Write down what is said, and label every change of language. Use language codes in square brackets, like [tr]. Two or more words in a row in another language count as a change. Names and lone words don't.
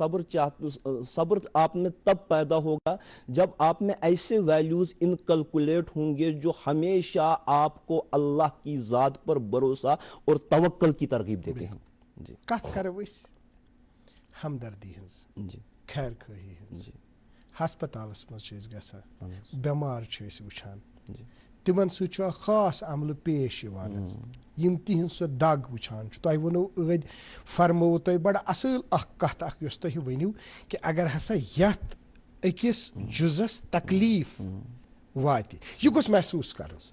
[hi] सब्र आप में तब पैदा होगा जब आप में ऐसे [en] values inculcate [hi] होंगे जो हमेशा आपको अल्लाह की ज़ात पर भरोसा और तवक्कल की तरगीब देते हैं। [ks] जी, कत करो हमदर्दी जी, खैर खही जी, हस्पतालस मज बेमार वुछान, तिमन सह खास अमल पेश यम तिहन सो दग वुछान। तुह वनो अद फरमो तुह बड़ असल कत तुह वनु कि अगर हसा यथ अकिस जुजस तकलीफ वात यह गोस महसूस कर।